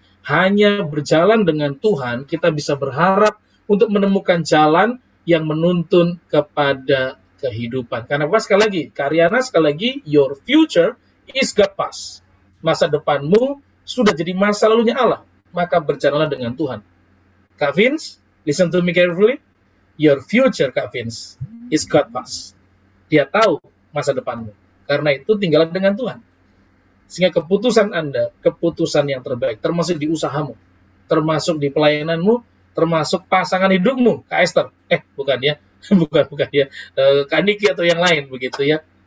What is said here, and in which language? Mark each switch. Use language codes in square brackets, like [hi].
[id] Hanya berjalan dengan Tuhan, kita bisa berharap untuk menemukan jalan yang menuntun kepada kehidupan. Karena apa? Sekali lagi, Karyana sekali lagi, [en] your future is God past. [id] Masa depanmu sudah jadi masa lalunya Allah. Maka berjalanlah dengan Tuhan. [en] Kak Vince, listen to me carefully. Your future, Kak Vince, is God past. [id] Dia tahu masa depanmu. Karena itu tinggallah dengan Tuhan. Sehingga keputusan Anda, keputusan yang terbaik, termasuk di usahamu, termasuk di pelayananmu, termasuk pasangan hidupmu, Kak Esther. Bukan ya. bukan ya. Kak Niki atau yang lain begitu ya.